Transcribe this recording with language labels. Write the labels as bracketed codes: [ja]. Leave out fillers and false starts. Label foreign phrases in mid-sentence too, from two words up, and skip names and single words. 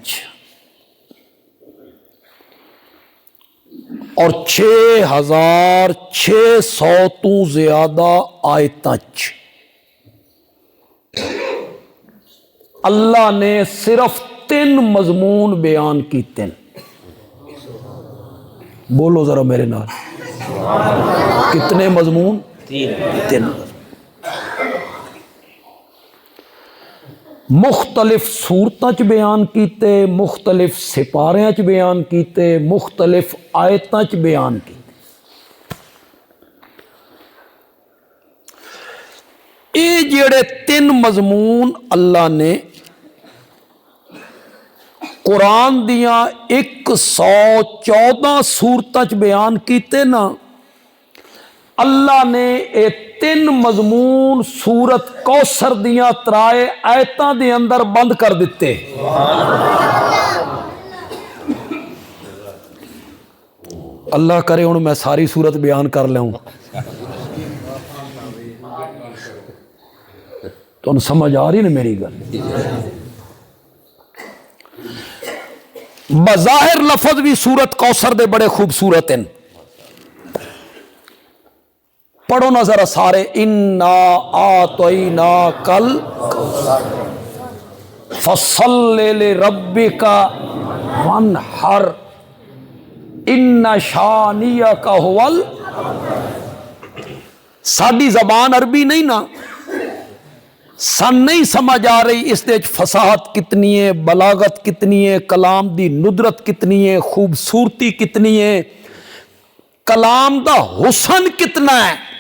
[pa] اور 6600 تو زیادہ آیتاں اللہ نے صرف 3 مضمون بیان کیتے ہیں۔ بولو ذرا میرے نال، کتنے مضمون؟ 3۔ مختلف صورتاں چ بیان کیتے، مختلف سپاریاں چ بیان کیتے، مختلف آیتاں چ بیان کیتے۔ یہ جڑے 3 مضمون اللہ نے قرآن دیاں 114 صورتاں چ بیان کیتے نا، اللہ نے یہ 3 مضمون سورت کوثر دیاں 3 آیتاں دے اندر بند کر دیتے۔ اللہ کرے ہن میں ساری سورت بیان کر لوں تو سمجھ آ رہی نا میری گل؟ بظاہر لفظ بھی سورت کوثر دے بڑے خوبصورت ہیں، پڑھو نا ذرا سارے، [ar] انا اعطیناک الکوثر فصل لربک وانحر ان شانیک هو [pa] ساڈی زبان عربی نہیں نا، سن نہیں سمجھ آ رہی اس دے فصاحت کتنی ہے، بلاغت کتنی ہے، کلام دی ندرت کتنی ہے، خوبصورتی کتنی ہے، کلام دا حسن کتنا ہے۔